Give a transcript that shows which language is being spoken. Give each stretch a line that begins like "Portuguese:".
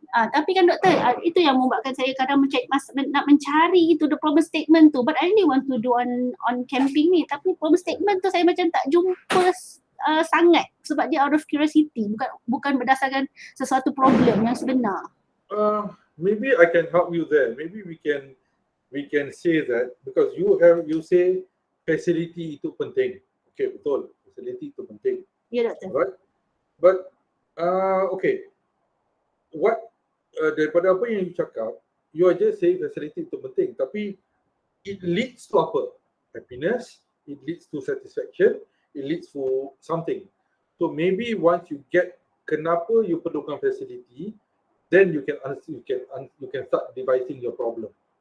Malay: Tapi kan doktor, itu yang membuatkan saya kadang nak mencari itu the problem statement tu,
English: but I really want to do on camping
Malay: ni, tapi problem statement tu saya macam tak jumpa sangat sebab dia
English: out of curiosity,
Malay: bukan berdasarkan sesuatu problem yang sebenar.
English: Maybe I can help you there. Maybe we can say that because you say
Malay: facility itu penting. Okay, betul. Facility itu penting. Ya doktor.
English: Right? But okay.
Malay: What daripada apa yang you cakap,
English: you are just saying facility
Malay: itu penting, tapi
English: it leads to apa? Happiness, it leads to satisfaction, it leads to something. So maybe once you get
Malay: kenapa you perlukan
English: facility, then you can start devising your problem.